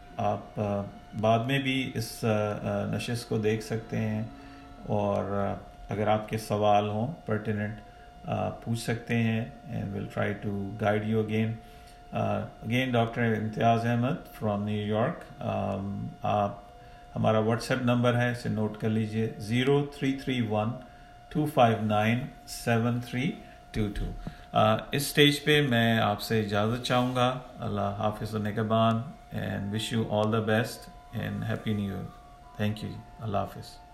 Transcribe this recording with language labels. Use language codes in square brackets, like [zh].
[ur] آپ بعد میں بھی اس نشست کو دیکھ سکتے ہیں, اور اگر آپ کے سوال ہوں pertinent پوچھ سکتے ہیں, [en] and we'll try to guide you again. Again, Dr. Imtiaz Ahmed from New York. [ur] آپ ہمارا واٹس ایپ نمبر ہے, اسے نوٹ کر لیجئے, 0331 259 7322. اس سٹیج پہ میں آپ سے اجازت چاہوں گا. اللہ حافظ و نگہبان, [en] And wish you all the best and happy new year. Thank you. [ur] اللہ حافظ.